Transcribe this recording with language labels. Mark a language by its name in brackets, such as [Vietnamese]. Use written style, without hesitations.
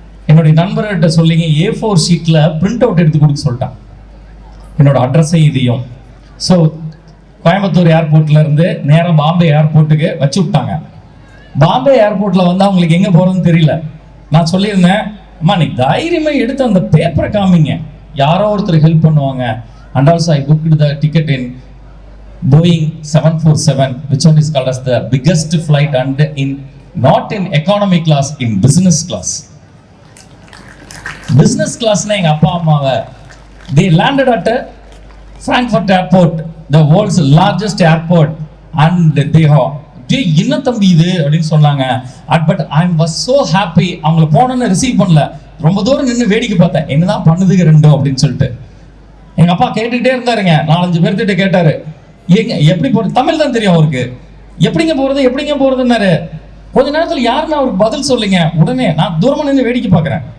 [Tamil] என்னுடைய நண்பர்கிட்ட சொல்லிங்க A4 ஷீட்டில் பிரிண்ட் அவுட் எடுத்து கொடுக்க சொல்லிட்டான் என்னோட அட்ரஸையும் இதையும். ஸோ கோயம்புத்தூர் ஏர்போர்ட்ல இருந்து நேராக பாம்பே ஏர்போர்ட்டுக்கு வச்சு விட்டாங்க. பாம்பே ஏர்போர்ட்டில் வந்து அவங்களுக்கு எங்கே போகிறதுன்னு தெரியல. நான் சொல்லியிருந்தேன், அம்மா நீ தைரியமாக எடுத்து அந்த பேப்பரை காமிங்க, யாரோ ஒருத்தர் ஹெல்ப் பண்ணுவாங்க. [English] And also I booked the ticket in Boeing 747, which one is called as the biggest flight and in not in economy class, in business class. Business class [Tamil] na enga appa amma [English] they landed at Frankfurt airport, the world's largest airport, and they have [Tamil] என்ன தம்பி இது அப்படின்னு சொன்னாங்க. [English] But I was so happy. [Tamil] அவங்கள போனோன்னு receive பண்ணல, ரொம்ப தூரம் நின்று வேடிக்கை பார்த்தேன், என்னதான் பண்ணுதுங்க ரெண்டும் அப்படின்னு சொல்லிட்டு. எங்க அப்பா கேட்டுக்கிட்டே இருந்தாருங்க. 4-5 பேர்த்திட்ட கேட்டாரு, எங்க எப்படி போறது, தமிழ் தான் தெரியும் அவருக்கு, எப்படிங்க போறதுன்னாரு. கொஞ்ச நேரத்தில் யாருமே அவருக்கு பதில் சொல்லுங்க. உடனே நான் தூரமா நின்று வேடிக்கை பார்க்குறேன்.